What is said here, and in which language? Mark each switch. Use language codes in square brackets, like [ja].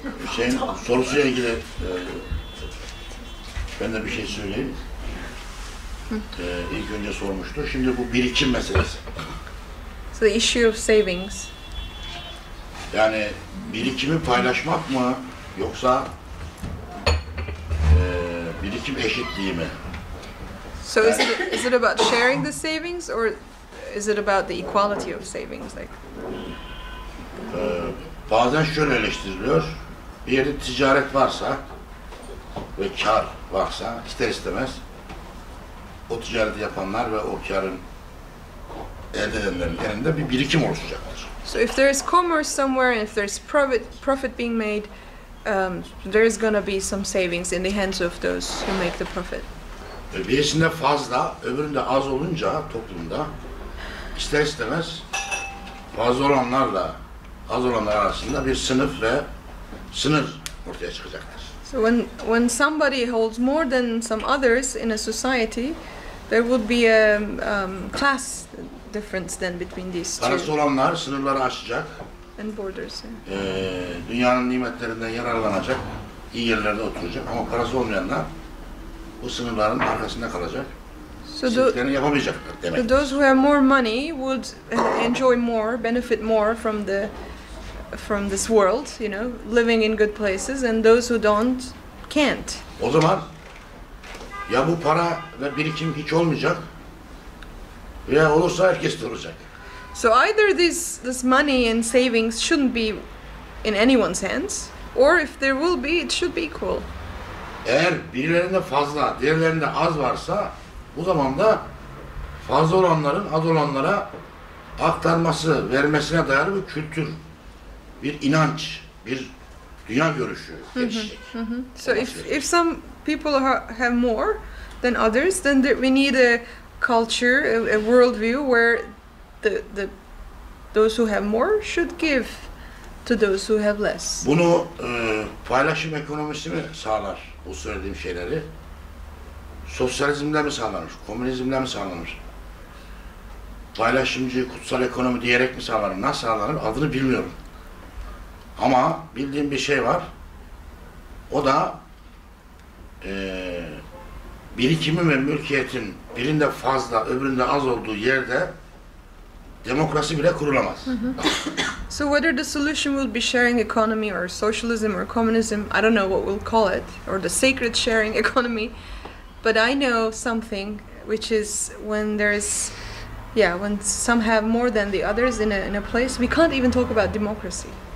[tr] Bu şeyin sorusuyla ilgili ben de bir şey söyleyeyim. İlk önce sormuştu. Şimdi bu birikim meselesi. [en] So the issue of savings. [tr] Yani birikimi paylaşmak mı yoksa birikim eşitliği mi? [en] So is it about sharing the savings or is it about the equality of savings? Like [tr] Bazen şöyle eleştiriliyor. Bir yerde ticaret varsa ve kar varsa ister istemez o ticareti yapanlar ve o karın elde edenlerin elinde bir birikim oluşacaktır. [en] so if there is commerce somewhere and if there's profit being made, there is gonna be some savings in the hands of those who make the profit. [tr] Birisinde fazla, öbüründe az olunca toplumda ister istemez fazla olanlarla az olanlar arasında bir sınıf ve sınır ortaya çıkacaktır. [en] So when somebody holds more than some others in a society, there would be a class difference then between these [tr] Parası [en] two [tr] olanlar sınırları aşacak, [en] and borders. [tr] dünyanın nimetlerinden yararlanacak, iyi yerlerde oturacak ama parası olmayanlar bu sınırların arkasında kalacak. [en] So [tr] İstediklerini yapamayacaklar demek. [en] so those who have more money would enjoy more, benefit more from this world, living in good places, and those who don't can't. [tr] O zaman ya bu para ve birikim hiç olmayacak veya olursa herkes de olacak. [en] So either this money and savings shouldn't be in anyone's hands, or if there will be, it should be equal. [tr] Eğer birilerinde fazla, diğerlerinde az varsa bu zaman da fazla olanların az olanlara aktarması, vermesine dayalı bir kültür, bir inanç, bir Dünya görüşü geçecek. [en] So if some people have more than others, then we need a culture, a worldview where those who have more should give to those who have less. [tr] Bunu paylaşım ekonomisi mi sağlar bu söylediğim şeyleri? Sosyalizmle mi sağlanır? Komünizmle mi sağlanır? Paylaşımcı, kutsal ekonomi diyerek mi sağlanır? Nasıl sağlanır? Adını bilmiyorum. Ama bildiğim bir şey var. O da birikimin ve mülkiyetin birinde fazla, öbüründe az olduğu yerde demokrasi bile kurulamaz. [en] So whether the solution will be sharing economy or socialism or communism, I don't know what we'll call it, or the sacred sharing economy, but I know something, which is when there's, when some have more than the others in a place, we can't even talk about democracy.